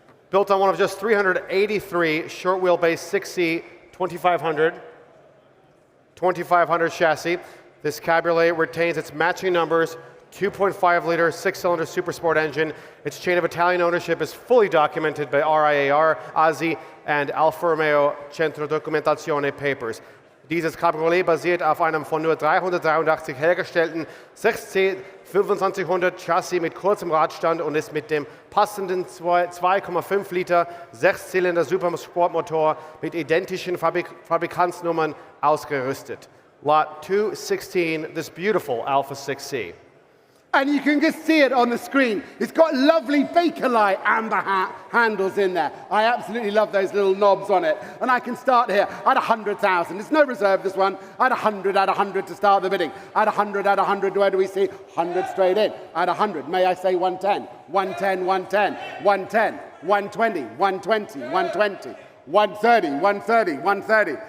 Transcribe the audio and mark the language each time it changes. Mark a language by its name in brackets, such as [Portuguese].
[English] Built on one of just 383 short wheelbase 6C 2500 chassis. This Cabriolet retains its matching numbers, 2.5-liter 6-cylinder Supersport engine. Its chain of Italian ownership is fully documented by RIAR, ASI, and Alfa Romeo Centro Documentazione papers. [German] Dieses Cabriolet basiert auf einem von nur 383 hergestellten 6C 2500 Chassis mit kurzem Radstand und ist mit dem passenden 2,5 Liter 6-Zylinder Supersportmotor mit identischen Fabrikantsnummern ausgerüstet. [English] Lot 216, this beautiful Alfa 6C. And you can just see it on the screen. It's got lovely Bakelite amber handles in there. I absolutely love those little knobs on it. And I can start here at 100,000. There's no reserve, this one. At 100 to start the bidding. At 100, where do we see? 100 straight in. At 100, may I say 110? 110, 110, 110, 120, 120, 120, 130, 130, 130.